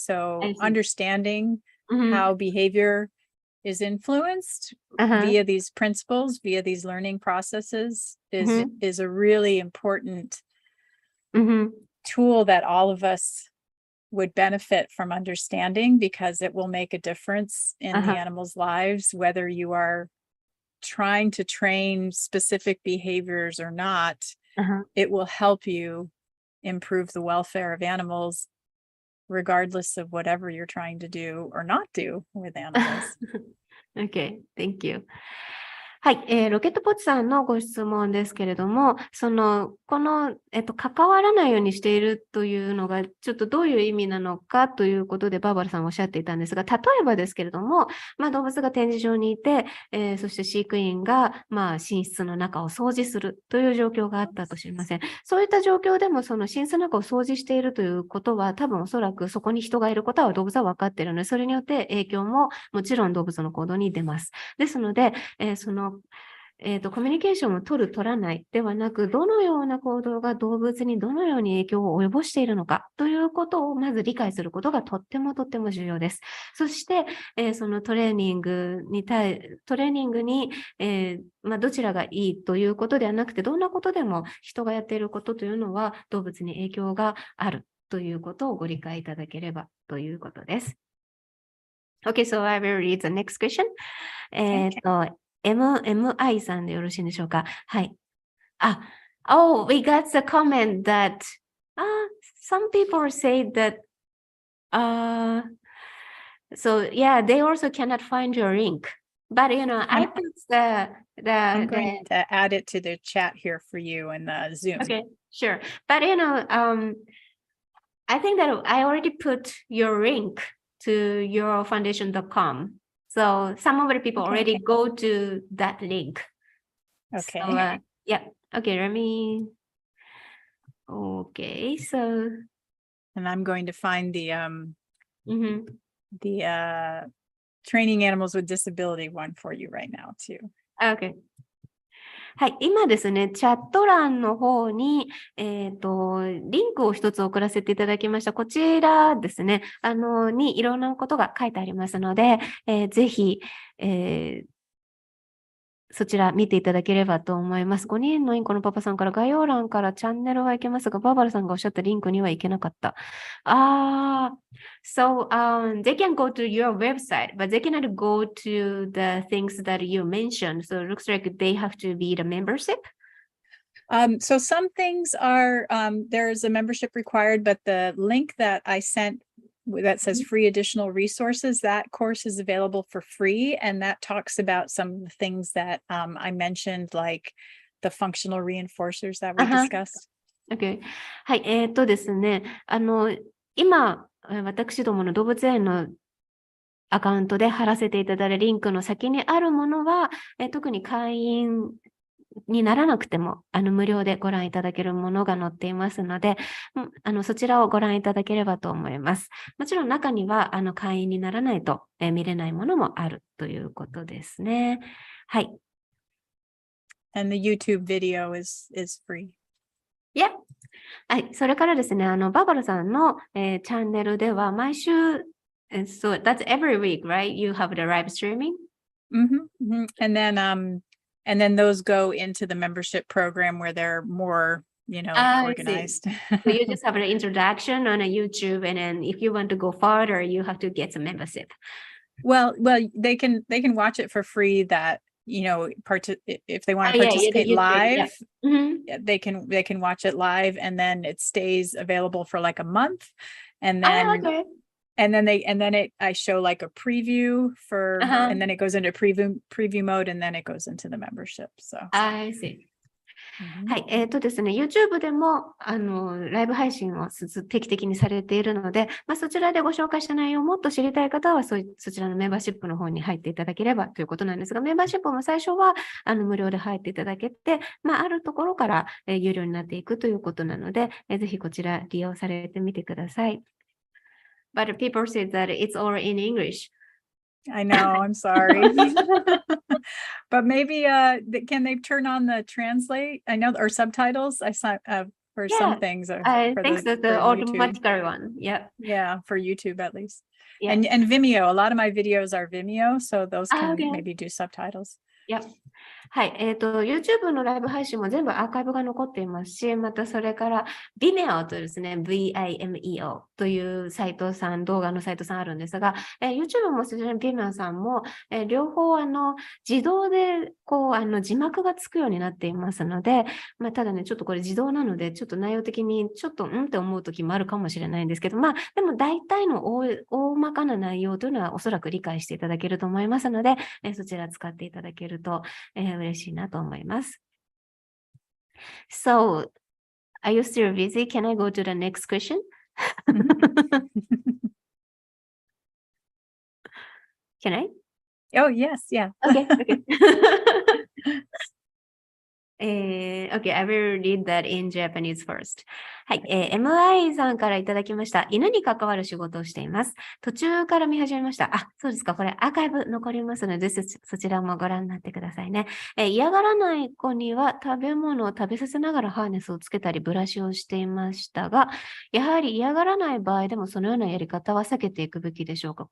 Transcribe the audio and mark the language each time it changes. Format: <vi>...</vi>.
<en>So understanding how behavior is influenced via these principles, via these learning processes is a really important tool that all of us would benefit from understanding, because it will make a difference in the animals' lives, whether you are trying to train specific behaviors or not. It will help you improve the welfare of animals, regardless of whatever you're trying to do or not do with animals. Okay, thank you.</en> <ja>はい、ロケットポチさんのご質問ですけれども、この、関わらないようにしているというのが、ちょっとどういう意味なのかということで、バーバラさんおっしゃっていたんですが、例えばですけれども、動物が展示場にいて、そして飼育員が、寝室の中を掃除するという状況があったとしません。そういった状況でも、その寝室の中を掃除しているということは、多分おそらくそこに人がいることは動物は分かっているので、それによって影響ももちろん動物の行動に出ます。ですので、コミュニケーションを取る、取らないではなく、どのような行動が動物にどのように影響を及ぼしているのかということをまず理解することがとっても重要です。そして、そのトレーニングに、どちらがいいということではなくて、どんなことでも人がやっていることというのは動物に影響があるということをご理解いただければということです。</ja> <en>Okay, so I will read the next question.</en> <ja>MI さんでよろしいでしょうか。はい。</ja> <en>we got the comment that some people say that so yeah, they also cannot find your link. But I put I'm going to add it to the chat here for you in the Zoom. Okay, sure. But I think that I already put your link to yourfoundation.com. So some of the people already go to that link. Okay. So, yeah. Okay, let me. Okay, so. And I'm going to find the training animals with disability one for you right now too. Okay.</en> <ja>はい、今ですね、チャット欄の方に、リンクを一つ送らせていただきました。こちらですね、にいろんなことが書いてありますので、ぜひ、そちら見ていただければと思います。5人のインコのパパさんから概要欄からチャンネルは行けますが、バーバラさんがおっしゃったリンクには行けなかった。</ja> <en>So they can go to your website, but they cannot go to the things that you mentioned. So it looks like they have to be the membership. So some things are, there's a membership required, but the link that I sent that says free additional resources, that course is available for free. And that talks about some of the things that I mentioned, like the functional reinforcers that we discussed. Okay.</en> <ja>はい、ですね、今、私どもの動物園のアカウントで貼らせていただいたリンクの先にあるものは、特に会員にならなくても無料でご覧いただけるものが載っていますので、そちらをご覧いただければと思います。もちろん中には会員にならないと見れないものもあるということですね。はい。</ja> <en>And the YouTube video is free. Yeah.</en> <ja>はい。それからですね、バーバラさんの、チャンネルでは毎週、</ja> <en>so that's every week, right? You have the live streaming? And then those go into the membership program where they're more, organized. So you just have an introduction on a YouTube, and then if you want to go further, you have to get some membership. Well, they can watch it for free. That if they want to participate live, they can watch it live, and then it stays available for like a month, and then. And then I show like a preview for, and then it goes into preview mode, and then it goes into the membership. So I see.</en> <ja>はい。ですね、YouTube でも、ライブ配信を定期的にされているので、そちらでご紹介した内容をもっと知りたい方は、そちらのメンバーシップの方に入っていただければということなんですが、メンバーシップも最初は、無料で入っていただけて、あるところから、有料になっていくということなので、ぜひこちら利用されてみてください。</ja> <en>But people say that it's all in English. I know, I'm sorry. But maybe can they turn on the translate? I know, or subtitles? I saw for some things. I for think that's the for YouTube. automatically one. Yeah. Yeah, for YouTube at least. Yeah. And Vimeo. A lot of my videos are Vimeo, so those can okay. maybe do subtitles. Yep.</en> <ja>はい。 YouTube のライブ配信も全部アーカイブが残っていますし、またそれから Vimeo とですね、Vimeo というサイトさん、動画のサイトさんあるんですが、YouTube もそちらに Vimeo さんも、両方自動で字幕がつくようになっていますので、ただね、ちょっとこれ自動なので、ちょっと内容的にちょっとって思う時もあるかもしれないんですけど、でも大体の大まかな内容というのはおそらく理解していただけると思いますので、そちら使っていただけると、嬉しいなと思います。</ja> <en>So, are you still busy? Can I go to the next question? Can I? Oh, yes, yeah. Okay, okay. Okay, I will read that in Japanese first.</en> <ja>はい、MI さんからいただきました。犬に関わる仕事をしています。途中から見始めました。そうですか。これアーカイブ残りますので、そちらもご覧になってくださいね。嫌がらない子には食べ物を食べさせながらハーネスをつけたりブラシをしていましたが、やはり嫌がらない場合でもそのようなやり方は避けていくべきでしょうか。</ja>